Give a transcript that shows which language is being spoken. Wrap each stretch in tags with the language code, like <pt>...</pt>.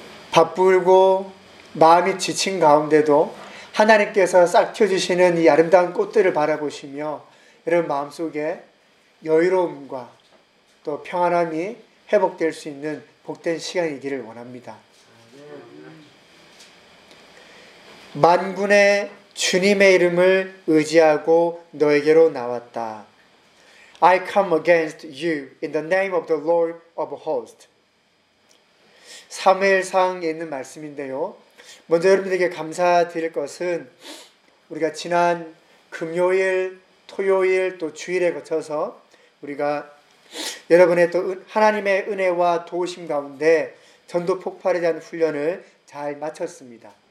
<ko>바쁘고 마음이 지친 가운데도 하나님께서 싹 틔워주시는 이 아름다운 꽃들을 바라보시며 여러분 마음속에 여유로움과 또 평안함이 회복될 수 있는 복된 시간이기를 원합니다. 만군의 주님의 이름을 의지하고 너에게로 나왔다.</ko> <en>I come against you in the name of the Lord of hosts.</en> <ko>사무엘상에 있는 말씀인데요. 먼저 여러분들에게 감사드릴 것은 우리가 지난 금요일, 토요일, 또 주일에 거쳐서 우리가 여러분의 또 하나님의 은혜와 도우심 가운데 전도 폭발에 대한 훈련을 잘 마쳤습니다.</ko>